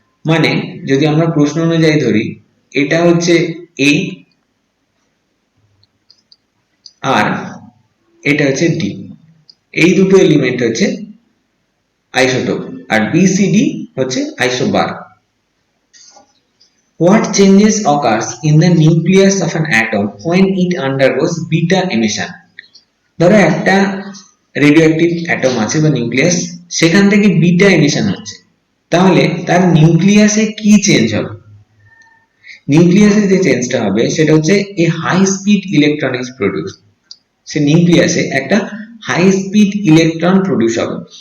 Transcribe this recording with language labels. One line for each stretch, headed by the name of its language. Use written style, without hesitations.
Bangla: মানে যদি আমরা প্রশ্ন অনুযায়ী ধরি, এটা হচ্ছে এ আর এটা হচ্ছে ডি, এই দুটো এলিমেন্ট হচ্ছে আইসোটোপ, আর বিসিডি হচ্ছে isobar.
English: What changes occurs in the nucleus of an atom when it undergoes beta emission?
Bangla: ধরো একটা রেডিওঅ্যাক্টিভ অ্যাটম আছে বা নিউক্লিয়াস, সেখান থেকে বিটা এমিশন হচ্ছে, তাহলে তার নিউক্লিয়াসে কি চেঞ্জ হবে? নিউক্লিয়াসে যে চেঞ্জটা হবে সেটা হচ্ছে
English: A high speed electron is produce.
Bangla: সে নিউক্লিয়াসে একটা হাই স্পিড ইলেকট্রন প্রডিউস হবে।